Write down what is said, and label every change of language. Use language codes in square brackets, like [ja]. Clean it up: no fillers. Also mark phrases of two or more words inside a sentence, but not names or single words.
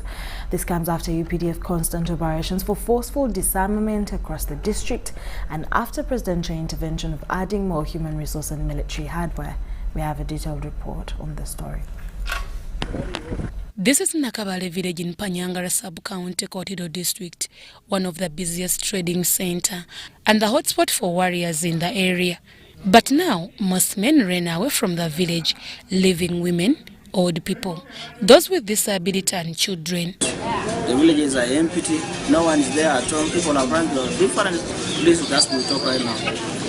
[en] This comes after UPDF constant operations for forceful disarmament across the district and after presidential intervention of adding more human resource and military hardware. We have a detailed report on the story. This is Nakabale village in Panyangara sub-county, Kotido district, one of the busiest trading center and the hotspot for warriors in the area. But now, most men ran away from the village, leaving women, old people, those with disability and children. The villages are empty, no one is there at home, people are running to different places that we talk right now.